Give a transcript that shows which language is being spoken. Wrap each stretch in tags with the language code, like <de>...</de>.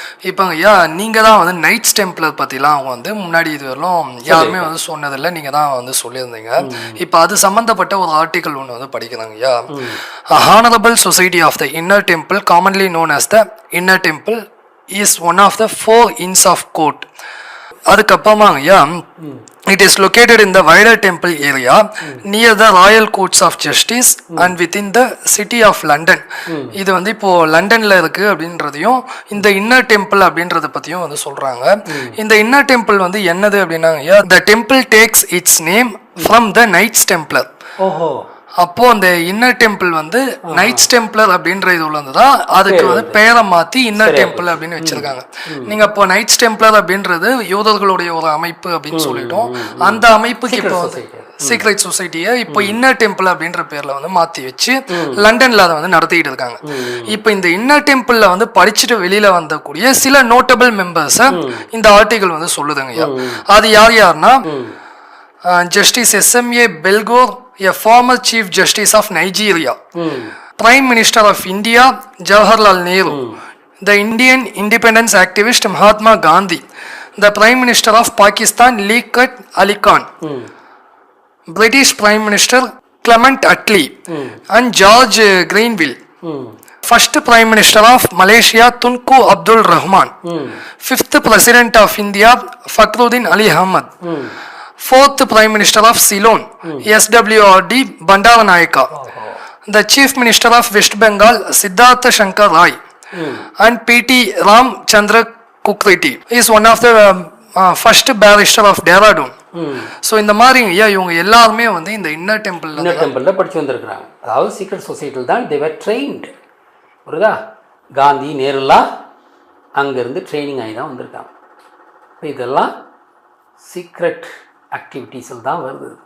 <ta>இப்போ ஐயா, நீங்கள் தான் வந்து நைட்ஸ் டெம்ப்ளர் பற்றிலாம் அவங்க வந்து முன்னாடி இது வரலும் யாருமே வந்து சொன்னதில்லை, நீங்கள் தான் வந்து சொல்லியிருந்தீங்க. இப்போ அது சம்மந்தப்பட்ட ஒரு ஆர்டிக்கல் ஒன்று வந்து படிக்கிறாங்க ஐயா.</ta> <en>Honourable society of the inner temple, commonly known as the inner temple, is one of the 4 inns of court.</en> <ta>அதுக்கப்புறமா ஐயா,</ta> <en>it is located in the wider temple area near the royal courts of justice and within the city of London.</en> <ta>இது வந்து இப்போ லண்டன்ல இருக்கு அப்படின்றதையும் இந்த inner temple அப்படின்றத பத்தியும் வந்து சொல்றாங்க. இந்த இன்னர் டெம்பிள் வந்து என்னது அப்படின்னா,</ta> <en>the temple takes its name from the Knights Templar.</en> <ta>ஓஹோ. அப்போ அந்த இன்னர் டெம்பிள் வந்து நைட்ஸ் டெம்ப்ளர் அப்படின்ற இது உள்ளதுதான், அதுக்கு வந்து பெயரை மாத்தி இன்னர் டெம்பிள் அப்படின்னு வச்சிருக்காங்க. நீங்க இப்போ நைட்ஸ் டெம்ப்ளர் அப்படின்றது யூதர்களுடைய ஒரு அமைப்பு அப்படின்னு சொல்லிட்டோம். அந்த அமைப்புக்கு இப்போ சீக்ரெட் சொசைட்டியை இப்போ இன்னர் டெம்பிள் அப்படின்ற பேர்ல வந்து மாத்தி வச்சு லண்டன்ல அதை வந்து நடத்திட்டு இருக்காங்க. இப்போ இந்த இன்னர் டெம்பிள்ல வந்து படிச்சுட்டு வெளியில வந்தக்கூடிய சில நோட்டபிள் மெம்பர்ஸை இந்த ஆர்டிகல் வந்து சொல்லுதுங்க. அது யாருன்னா,</ta> <en>Justice SMA Belgore, a former Chief Justice of Nigeria, Prime Minister of India Jawaharlal Nehru, The Indian independence activist Mahatma Gandhi, the Prime Minister of Pakistan Liaquat Ali Khan, British Prime Minister Clement Attlee, and George Grenville, first Prime Minister of Malaysia Tunku Abdul Rahman, fifth President of India Fakhruddin Ali Ahmad, fourth Prime Minister of Ceylon SWRD Bandaranaike, the Chief Minister of West Bengal Siddhartha Shankar Rai, and P.T. Ramchandra Kukreti is one of the first barrister of Dehradun.</en> <ta>So இந்த மாதிரி ஐயா இவங்க எல்லாருமே வந்து இந்த inner டெம்பிளில் படித்து வந்திருக்கிறாங்க. அதாவது சீக்ரெட் சொசைட்டியில் தான்</ta> <en>They were trained.</en> <ta>புரியுதா? காந்தி நேருலாம் அங்கேருந்து ட்ரைனிங் ஆகி தான் வந்திருக்காங்க. இப்போ இதெல்லாம் சீக்ரெட் ஆக்டிவிட்டீஸில் தான் வருது.</ta>